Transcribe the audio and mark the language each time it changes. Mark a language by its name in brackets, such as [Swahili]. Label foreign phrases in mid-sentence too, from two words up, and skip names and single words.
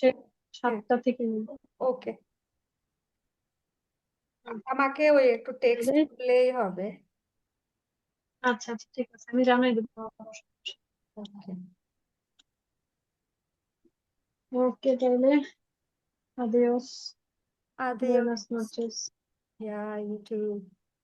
[Bangla] হ্যাঁ, 7টা থেকে নিব। ওকে। আমাকে ওই একটু টেক্সট তাইলে করলেই হবে। আচ্ছা আচ্ছা, ঠিক আছে, আমি জানাই দেবো। ওকে। ওকে, তাইলে adiós, [Spanish] Adiós. buenas noches. [English] Yeah, you too.